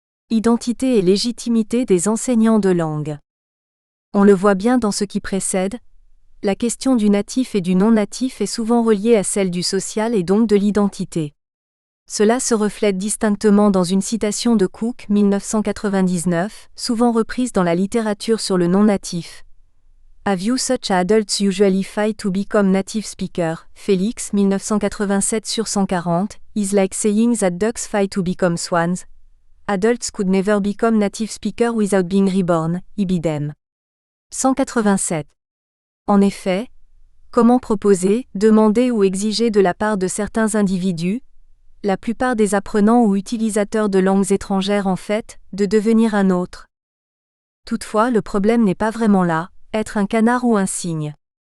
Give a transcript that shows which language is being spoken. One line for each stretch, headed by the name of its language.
French: Identité et légitimité des enseignants de langue. On le voit bien dans ce qui précède, la question du natif et du non-natif est souvent reliée à celle du social et donc de l'identité. Cela se reflète distinctement dans une citation de Cook, 1999, souvent reprise dans la littérature sur le non-natif.
English: A view such adults usually fight to become native speaker, Félix, 1987/140, is like saying that ducks fight to become swans. Adults could never become native speaker without being reborn, ibidem.
French: 187. En effet, comment proposer, demander ou exiger de la part de certains individus, la plupart des apprenants ou utilisateurs de langues étrangères en fait, de devenir un autre? Toutefois, le problème n'est pas vraiment là, être un canard ou un cygne.